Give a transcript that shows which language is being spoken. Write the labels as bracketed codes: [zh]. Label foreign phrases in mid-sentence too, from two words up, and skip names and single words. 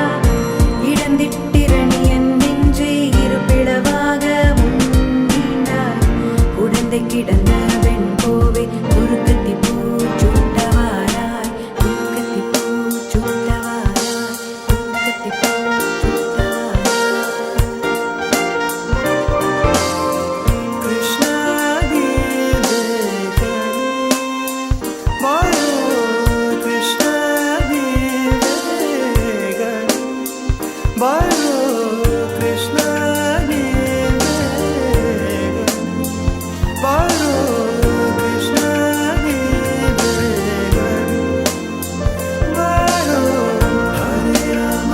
[ta] இடந்திட்டிரணியன் நெஞ்சை இருபிளவாக முன்னின்றாய். உடந்தை கிடந்த வெண்கோவே குறுக்கத்தி பூ சூட்டவாராய். குறுக்கத்தி பூ சூட்டவாராய். குறுக்கத்தி பூ சூட்டவாராய். [kn] ಕೃಷ್ಣಾ ಬಾರೋ ಕೃಷ್ಣಾ ಬಾರೋ ಕೃಷ್ಣಾ ಬಾರೋ ಕೃಷ್ಣಾ ಬಾರೋ ಹರೇ ರಾಮ